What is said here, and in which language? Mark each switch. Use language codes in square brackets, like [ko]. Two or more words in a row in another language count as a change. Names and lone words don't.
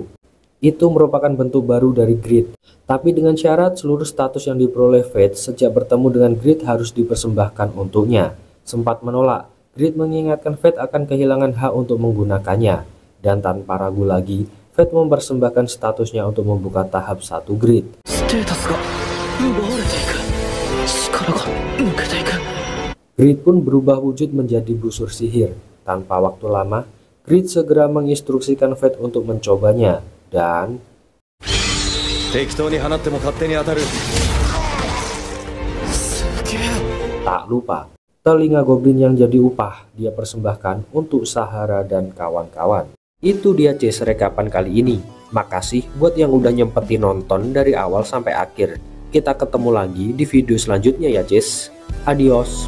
[id] Itu merupakan bentuk baru dari Grid, tapi dengan syarat seluruh status yang diperoleh Fate sejak bertemu dengan Grid harus dipersembahkan untuknya. Sempat menolak, Grid mengingatkan Fate akan kehilangan hak untuk menggunakannya, dan tanpa ragu lagi, Fate mempersembahkan statusnya untuk membuka tahap 1 Grid. [ja] ステータスが奪われていく。力が抜けていく。 [id] Grid pun berubah wujud menjadi busur sihir. Tanpa waktu lama, Grid segera menginstruksikan Fate untuk mencobanya, dan [ja] 適当に放っても勝手に当たる。すげえ。 [id] tak lupa, telinga goblin yang jadi upah dia persembahkan untuk Sahara dan kawan-kawan. Itu dia Cis rekapan kali ini. Makasih buat yang udah nyempetin nonton dari awal sampai akhir. Kita ketemu lagi di video selanjutnya ya Cis.